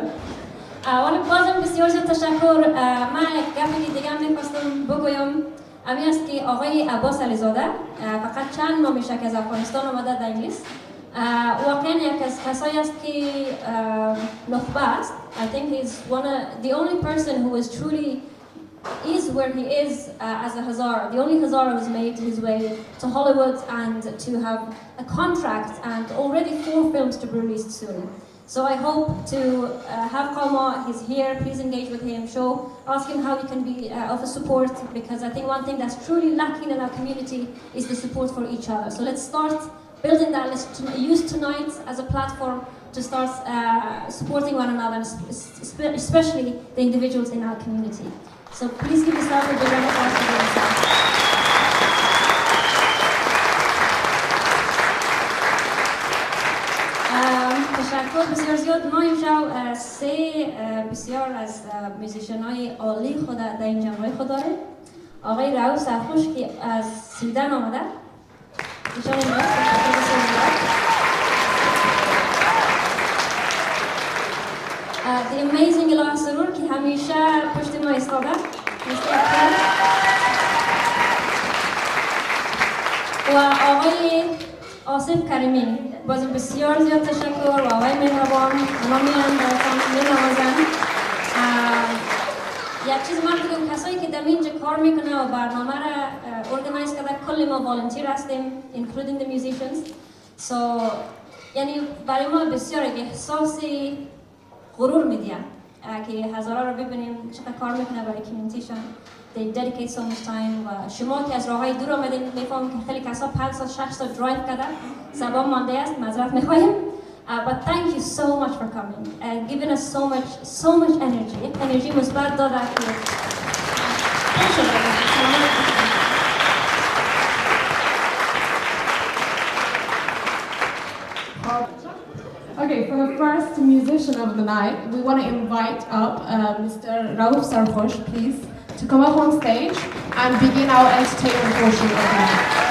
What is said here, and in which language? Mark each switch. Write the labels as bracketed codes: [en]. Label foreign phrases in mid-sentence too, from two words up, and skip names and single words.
[fa] ولی بازم بسیار زیاد تشکر. من یک گپی دیگه هم می‌خواستم بگویم. امی است که آقای عباس علیزاده فقط چند ماه میشه که از افغانستان آمده در انگلیس. واقعا یک از کسایی است که نخبه است. [en] I think he's the only person who is truly is where he is as a Hazara. The only Hazara who's made his way to Hollywood and to have a contract and already 4 films to be released soon. So I hope to have Kama, he's here, please engage with him, ask him how he can be of a support, because I think one thing that's truly lacking in our community is the support for each other. So let's start building that, let's use tonight as a platform to start supporting one another, especially the individuals in our community. So please give yourself a big round of applause for yourself. [fa] تشکر بسیار زیاد. ما امشب 3 بسیار از موزیشن‌های عالی خود در این جمعه خود داریم. آقای رئوف سرخوش که از سویدن آمده. ایشان اینجاست. [en] The amazing [fa] الهه سرور که همیشه پشت ما ایستاده. و آقای آصف کریمی باز بسیار زیاد تشکر و آقای مهربان اونا میان نوازن. یک چیز من بگم کسایی که در اینجا کار میکنه و برنامه را ارگنایز کرده کل ما والنتیر هستیم [en] including the musicians. [fa] So یعنی برای ما بسیار احساس غرور میدیم که هزاره رو ببینیم چقدر کار میکنه برای کمیونیتیشن. [en] They dedicate so much time [fa] و شما که از راههای دور آمدین میفهمم که خیلی کسا 5 ساعت 6 ساعت درایو کرده سبب مانده است معذرت میخواهیم [en] But thank you so much for coming and giving us so much energy. [fa] Energy مثبت دادن که [en] Okay, for the first musician of the night, we want to invite up Mr. Raouf Sarhosh, please, to come up on stage and begin our entertainment portion of the night.